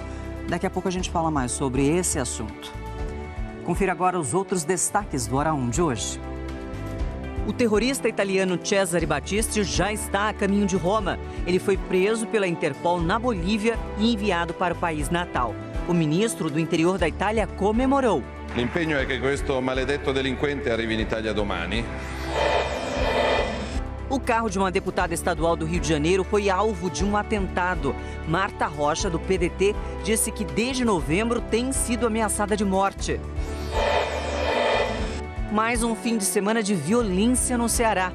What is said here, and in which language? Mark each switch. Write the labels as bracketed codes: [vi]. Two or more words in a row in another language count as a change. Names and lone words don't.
[pt] Daqui a pouco a gente fala mais sobre esse assunto. Confira agora os outros destaques do Hora 1 de hoje. O terrorista italiano Cesare Battisti já está a caminho de Roma. Ele foi preso pela Interpol na Bolívia e enviado para o país natal. O ministro do Interior da Itália comemorou. [it] L'impegno è che questo maledetto delinquente arrivi in Italia domani. [pt] O carro de uma deputada estadual do Rio de Janeiro foi alvo de um atentado. Marta Rocha, do PDT, disse que desde novembro tem sido ameaçada de morte. Mais um fim de semana de violência no Ceará.